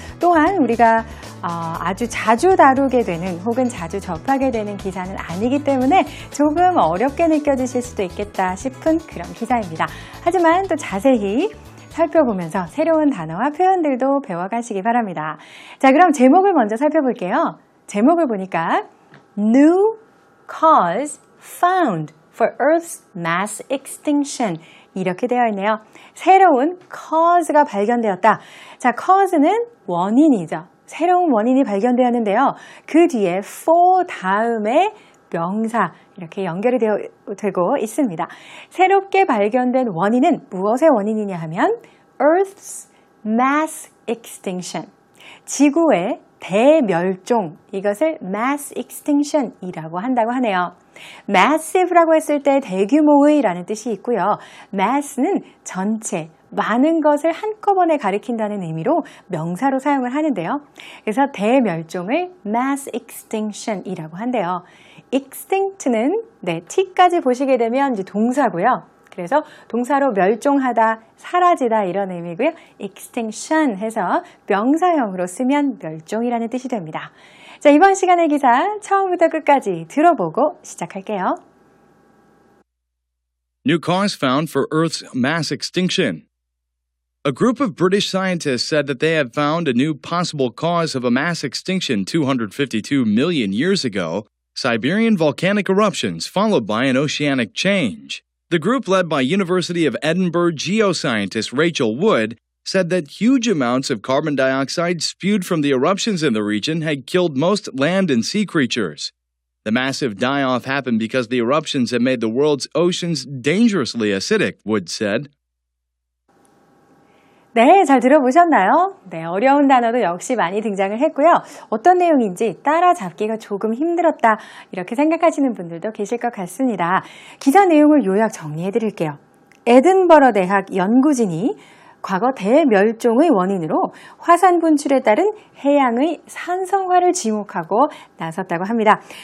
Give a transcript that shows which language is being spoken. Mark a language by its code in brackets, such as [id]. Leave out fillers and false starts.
[ko] 또한 우리가 아주 자주 다루게 되는 혹은 자주 접하게 되는 기사는 아니기 때문에 조금 어렵게 느껴지실 수도 있겠다 싶은 그런 기사입니다. 하지만 또 자세히 살펴보면서 새로운 단어와 표현들도 배워가시기 바랍니다. 자, 그럼 제목을 먼저 살펴볼게요. 제목을 보니까 [en] New cause found for Earth's mass extinction [ko] 이렇게 되어 있네요. 새로운 cause가 발견되었다. 자, cause는 원인이죠. 새로운 원인이 발견되었는데요. 그 뒤에 for 다음에 명사 이렇게 연결이 되고 있습니다. 새롭게 발견된 원인은 무엇의 원인이냐 하면 [en] Earth's mass extinction, [ko] 지구의 대멸종, 이것을 mass extinction이라고 한다고 하네요. massive라고 했을 때 대규모의 라는 뜻이 있고요. mass는 전체, 많은 것을 한꺼번에 가리킨다는 의미로 명사로 사용을 하는데요. 그래서 대멸종을 mass extinction이라고 한대요. extinct는 t까지 보시게 되면 이제 동사고요. 그래서 동사로 멸종하다, 사라지다 이런 의미고요. extinction 해서 명사형으로 쓰면 멸종이라는 뜻이 됩니다. 자, 이번 시간의 기사 처음부터 끝까지 들어보고 시작할게요. [en] New cause found for Earth's mass extinction. A group of British scientists said that they had found a new possible cause of a mass extinction 252 million years ago, Siberian volcanic eruptions followed by an oceanic change. The group, led by University of Edinburgh geoscientist Rachel Wood, said that huge amounts of carbon dioxide spewed from the eruptions in the region had killed most land and sea creatures. The massive die-off happened because the eruptions had made the world's oceans dangerously acidic, Wood said. [ko] 네, 잘 들어보셨나요? 네, 어려운 단어도 역시 많이 등장을 했고요. 어떤 내용인지 따라잡기가 조금 힘들었다 이렇게 생각하시는 분들도 계실 것 같습니다. 기사 내용을 요약 정리해 드릴게요. 에든버러 대학 연구진이 과거 대멸종의 원인으로 화산 분출에 따른 해양의 산성화를 지목하고 나섰다고 합니다.